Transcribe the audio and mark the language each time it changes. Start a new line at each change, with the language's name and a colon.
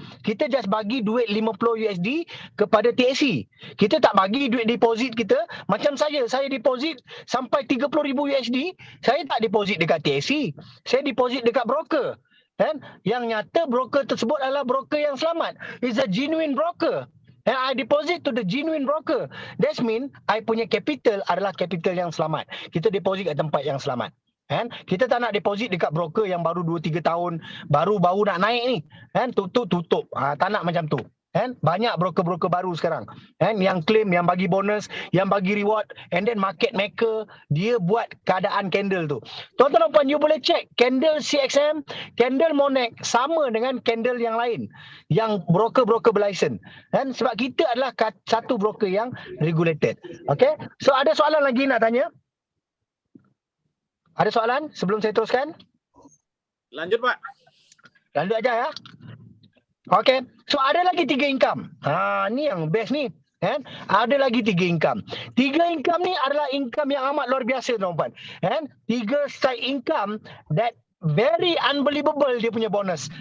Malay: Kita just bagi duit 50 USD kepada TSC. Kita tak bagi duit deposit kita. Macam saya deposit sampai 30,000 USD. Saya tak deposit dekat TSC. Saya deposit dekat broker. Kan? Yang nyata broker tersebut adalah broker yang selamat.
English: It's a genuine broker. And I deposit to the genuine broker. That means
Malay: I punya capital adalah capital yang selamat. Kita deposit kat tempat yang selamat. Kan? Kita tak nak deposit dekat broker yang baru 2-3 tahun, baru nak naik ni. Kan? Tutup. Tak nak macam tu. Kan? Banyak broker-broker baru sekarang. Kan? Yang claim, yang bagi bonus, yang bagi reward,
English: and then market maker,
Malay: dia buat keadaan candle tu. Tuan-tuan dan puan, you boleh check candle CXM, candle Monex sama dengan candle yang lain, yang broker-broker berlisen. Kan? Sebab kita adalah satu broker yang regulated. Okay? So ada soalan lagi nak tanya? Ada soalan sebelum saya teruskan? Lanjut, Pak. Lanjut aja ya. Okey. So ada lagi 3 income. Ni yang best ni. Kan? Ada lagi 3 income. 3 income ni adalah income yang amat luar biasa tuan-tuan. Kan?
English: 3 side income that very unbelievable
Malay: dia punya bonus.